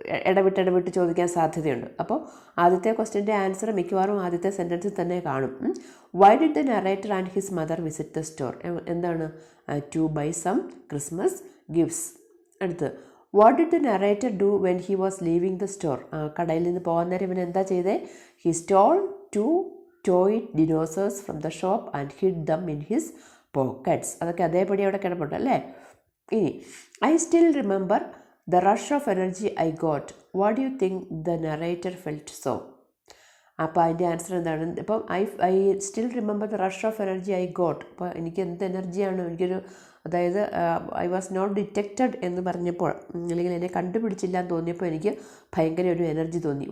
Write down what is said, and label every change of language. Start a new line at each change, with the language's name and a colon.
Malayalam: ഇടവിട്ട് ചോദിക്കാൻ സാധ്യതയുണ്ട്. അപ്പോൾ ആദ്യത്തെ ക്വസ്റ്റ്യൻ്റെ ആൻസർ മിക്കവാറും ആദ്യത്തെ സെൻറ്റൻസിൽ തന്നെ കാണും.
English: Why did the narrator and his mother visit the store? എന്താണ്? To buy some Christmas gifts.
Malayalam: അടുത്ത്,
English: What did the narrator do when he was leaving the store?
Malayalam: കടയിൽ നിന്ന് പോകാൻ നേരം ഇവൻ എന്താ ചെയ്തേ?
English: He stole 2 toy dinosaurs from the shop and hid them in his pockets.
Malayalam: അതൊക്കെ അതേപടി അവിടെ കിടപ്പുണ്ട് അല്ലേ? ഇനി,
English: I still remember the rush of energy I got. What do you think the narrator felt so?
Malayalam: അപ്പോൾ അതിൻ്റെ ആൻസർ എന്താണ്?
English: ഇപ്പം I still remember the rush of energy I got.
Malayalam: അപ്പോൾ എനിക്ക് എന്ത് എനർജിയാണ് എനിക്കൊരു, അതായത്
English: I was not detected
Malayalam: എന്ന് പറഞ്ഞപ്പോൾ, അല്ലെങ്കിൽ എന്നെ കണ്ടുപിടിച്ചില്ല എന്ന് തോന്നിയപ്പോൾ എനിക്ക് ഭയങ്കര ഒരു എനർജി തോന്നി.